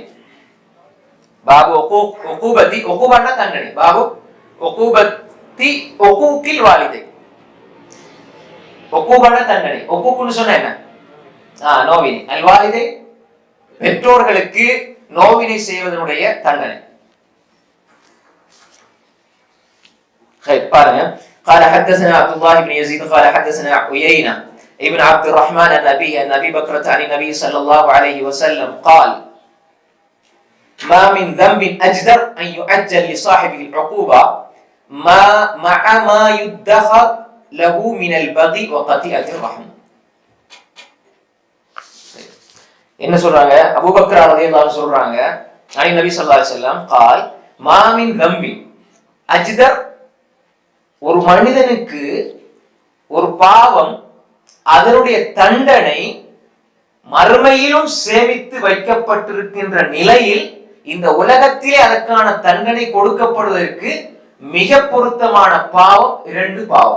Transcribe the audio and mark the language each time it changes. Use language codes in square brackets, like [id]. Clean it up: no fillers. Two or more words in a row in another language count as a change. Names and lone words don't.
[ar] باب عقوبة, [ta] உகூபன்னா தண்டனை, [ar] باب عقوبة عقوق الوالدين. [ta] உகூபன்னா தண்டனை, உகூக்குன்னு சொன்னா என்ன, நோவினை. [ar] الوالدين [ta] பெற்றோர்களுக்கு நோவினை செய்வதனுடைய தண்டனை. பாருங்க, [ar] قال حدثنا عبد الله بن يزيد قال حدثنا عيينة ابن عبد الرحمن عن أبي بكرة عن النبي صلى الله عليه وسلم قال ما من ذنب أجدر أن يعجل لصاحبه العقوبة مع ما يدخر له من البغي وقطيعة الرحم. [ta] என்ன சொல்றாங்க, அபூபக்கர் [ar] رضي الله عنه [ta] சொல்றாங்க, நபி [ar] صلى الله عليه وسلم قال ما من ذنب أجدر, [ta] ஒரு மனிதனுக்கு ஒரு பாவம் அதனுடைய தண்டனை மறுமையிலும் சேமித்து வைக்கப்பட்டிருக்கின்ற நிலையில் இந்த உலகத்திலே அதற்கான தண்டனை கொடுக்கப்படுவதற்கு மிக பொருத்தமான பாவம் இரண்டு பாவம்.